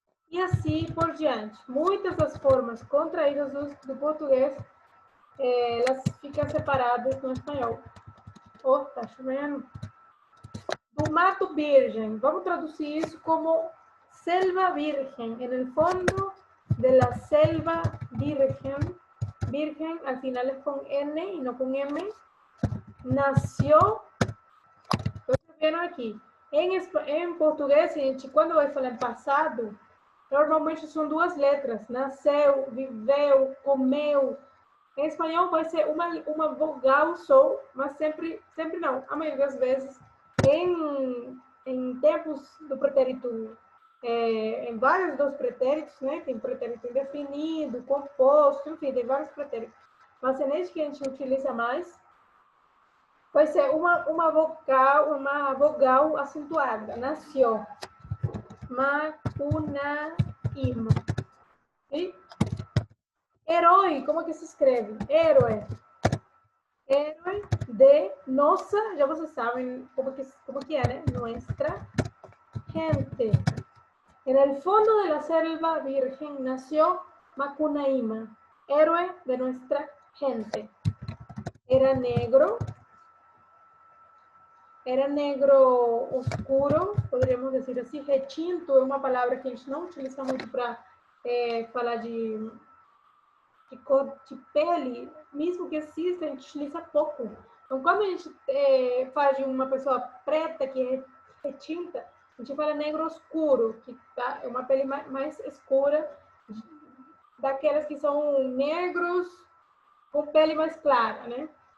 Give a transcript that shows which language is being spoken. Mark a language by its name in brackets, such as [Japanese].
[Portuguese] E assim por diante. Muitas das formas contraídas do português, elas ficam separadas no espanhol. Oh, tá chovendo. Do mato virgem. Vamos traduzir isso como [Spanish] selva virgen. En el fondo de la selva virgen. Virgen al final es con N y no con M. Nació. [Portuguese] Estou escrevendo aqui. Em português, gente, quando vai falar em passado, normalmente são 2 letras. Nasceu, viveu, comeu. Em espanhol vai ser uma vogal só, mas sempre não. A maioria das vezes, em tempos do pretérito em vários dos pretéritos, né? Tem pretérito indefinido, composto, enfim, tem vários pretéritos. Mas nesse que a gente utiliza mais, vai ser uma vogal acentuada. Nasceu. Macunaíma. E herói, como que se escreve? [Spanish] Héroe. Héroe de [Portuguese] nossa, já vocês sabem como que é, né? [Spanish] Nuestra gente. En el fondo de la selva virgen nació Macunaíma, héroe de nuestra gente. Era negro oscuro, podríamos decir assim. [Portuguese] Retinto é uma palavra que a gente não utiliza muito para falar de cor de pele, mesmo que exista, a gente utiliza pouco. Então, quando a gente fala de uma pessoa preta que é retinta, a gente fala [Spanish] negro oscuro, [Portuguese] que é uma pele mais escura, daquelas que são negros com pele mais clara, né?